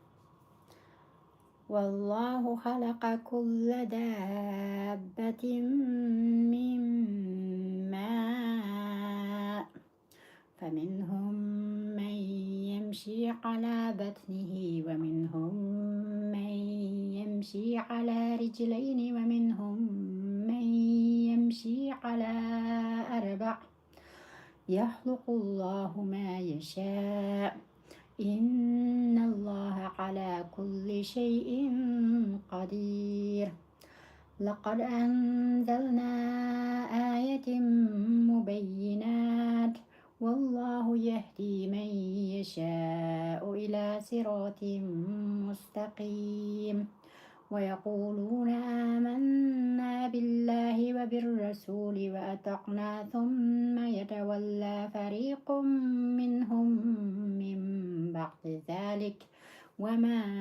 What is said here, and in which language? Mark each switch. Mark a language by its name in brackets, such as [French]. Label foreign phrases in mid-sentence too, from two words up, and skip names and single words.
[Arabic] والله خلق كل دابة من ماء فمنهم من يمشي على بطنه ومنهم من يمشي على رجلين ومنهم من يمشي على أربع'. يخلق الله ما يشاء'. إن الله على كل شيء قدير. لقد أنزلنا آيات مبينات. والله يهدي من يشاء إلى صراط مستقيم. ويقولون آمنا بالله وبالرسول وأطعنا ثم يتولى فريق منهم من بعد ذلك وما